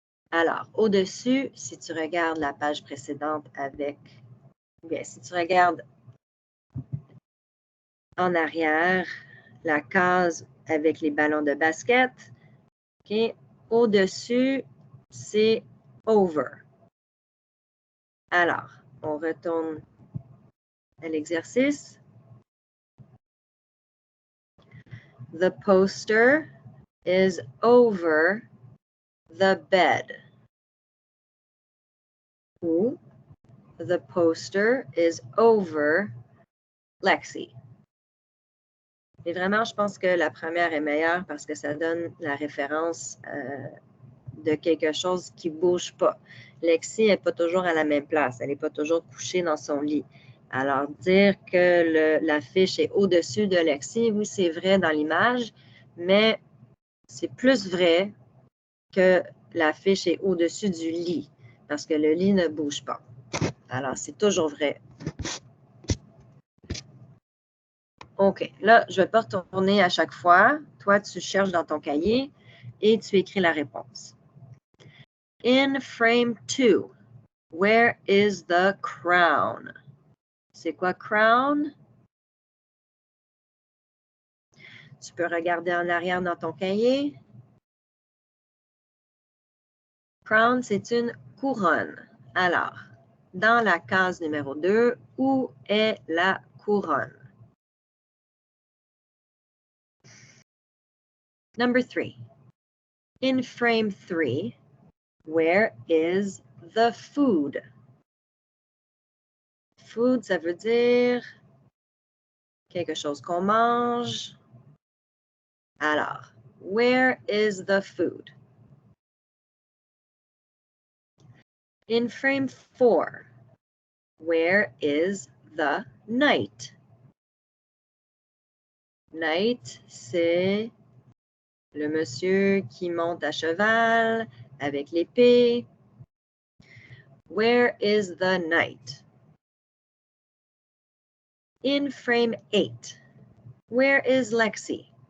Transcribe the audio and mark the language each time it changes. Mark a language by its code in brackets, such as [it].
[fr] Alors, au-dessus, si tu regardes la page précédente avec, bien, si tu regardes en arrière, la case avec les ballons de basket, okay, au-dessus, c'est over. Alors, on retourne à l'exercice. [en] The poster is over the bed. Ou the poster is over Lexi. [fr] Mais vraiment, je pense que la première est meilleure parce que ça donne la référence de quelque chose qui ne bouge pas. Lexi n'est pas toujours à la même place. Elle n'est pas toujours couchée dans son lit. Alors, dire que l'affiche est au-dessus de Lexi, oui, c'est vrai dans l'image, mais c'est plus vrai que l'affiche est au-dessus du lit parce que le lit ne bouge pas. Alors, c'est toujours vrai. OK. Là, je ne vais pas retourner à chaque fois. Toi, tu cherches dans ton cahier et tu écris la réponse. [en] In frame 2, where is the crown? [fr] C'est quoi crown? Tu peux regarder en arrière dans ton cahier. Crown, c'est une couronne. Alors, dans la case numéro 2, où est la couronne? [en] Number 3. In frame 3, where is the food? [fr] Food, ça veut dire quelque chose qu'on mange. [en] Alors, where is the food? In frame 4, where is the knight? [fr] Knight, c'est le monsieur qui monte à cheval avec l'épée. [en] Where is the knight? In frame 8, where is Lexi?